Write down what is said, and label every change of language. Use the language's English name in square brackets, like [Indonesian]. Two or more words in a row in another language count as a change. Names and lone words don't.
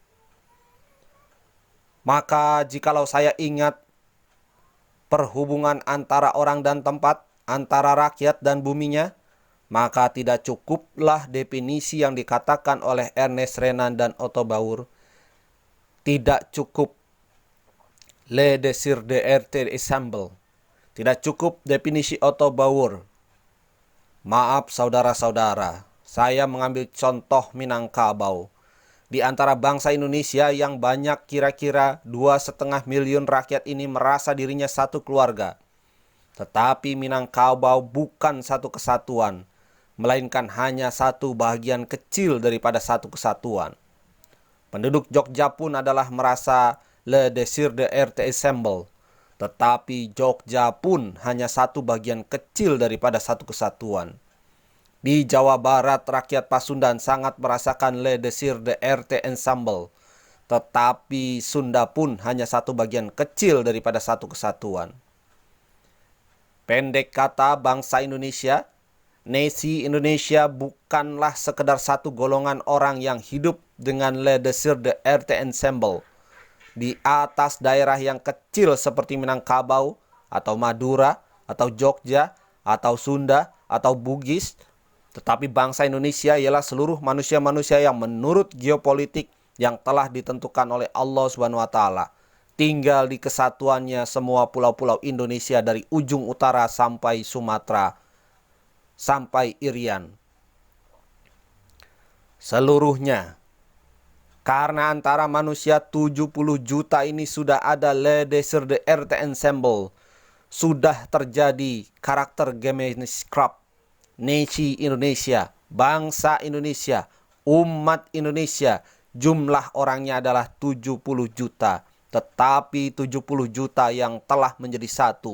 [Indonesian] Maka jikalau saya ingat perhubungan antara orang dan tempat, antara rakyat dan buminya, maka tidak cukuplah definisi yang dikatakan oleh Ernest Renan dan Otto Bauer. Tidak cukup [French] le désir de être ensemble. [Indonesian] Tidak cukup definisi Otto Bauer. Maaf saudara-saudara, saya mengambil contoh Minangkabau. Di antara bangsa Indonesia yang banyak, kira-kira 2,5 miliar rakyat ini merasa dirinya satu keluarga. Tetapi Minangkabau bukan satu kesatuan, melainkan hanya satu bagian kecil daripada satu kesatuan. Penduduk Jogja pun adalah merasa [French] le désir de être ensemble, [Indonesian] tetapi Jogja pun hanya satu bagian kecil daripada satu kesatuan. Di Jawa Barat, rakyat Pasundan sangat merasakan [French] le désir de être ensemble, [Indonesian] tetapi Sunda pun hanya satu bagian kecil daripada satu kesatuan. Pendek kata, bangsa Indonesia, nasi Indonesia bukanlah sekedar satu golongan orang yang hidup dengan [French] le désir de être ensemble [Indonesian] di atas daerah yang kecil seperti Minangkabau, atau Madura, atau Jogja, atau Sunda, atau Bugis. Tetapi bangsa Indonesia ialah seluruh manusia-manusia yang menurut geopolitik yang telah ditentukan oleh Allah [Arabic] سبحانه وتعالى [Indonesian] tinggal di kesatuannya semua pulau-pulau Indonesia dari ujung utara sampai Sumatera, sampai Irian. Seluruhnya. Karena antara manusia 70 juta ini sudah ada [French] le désir de être ensemble, [Indonesian] sudah terjadi karakter Gemeinschaft, nasi Indonesia, bangsa Indonesia, umat Indonesia, jumlah orangnya adalah 70 juta. Tetapi 70 juta yang telah menjadi satu.